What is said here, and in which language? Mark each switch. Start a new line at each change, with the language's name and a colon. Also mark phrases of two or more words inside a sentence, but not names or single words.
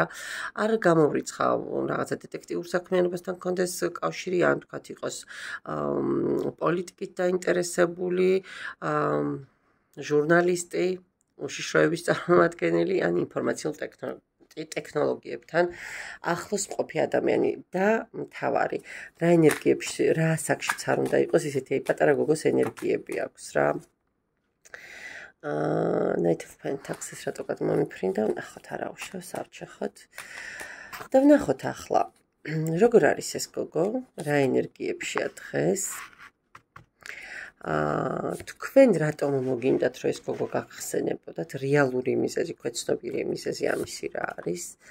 Georgian: არ გამოვრიცხავ რაღაცა დეტექტიურ საქმიანობასთან კონდეს კავშირი, ან თქვათ იყოს პოლიტიკით დაინტერესებული, ჟურნალისტი, უშიშროების წარმომადგენელი, ან ინფორმაციულ ტექნოლოგიებთან ახლოს მყოფი ადამიანი და მთავარი, რა ენერგიებში, რა საკშიც არ უნდა იყოს, ისეთი პატარა გოგოს ენერგიები აქვს რა. Knight of Pentacles რატო გადმომიფრინდა, ვნახოთ არა უშავს, ავჩეხოთ და ვნახოთ ახლა როგორ არის ეს გოგო, რა ენერგიებშია დღეს. თქვენ რატომ მოგინდათ, რომ ეს გოგო გახსენებოდათ, რეალური მიზეზი, ქვეცნობილი მიზეზი ამისი რა არის.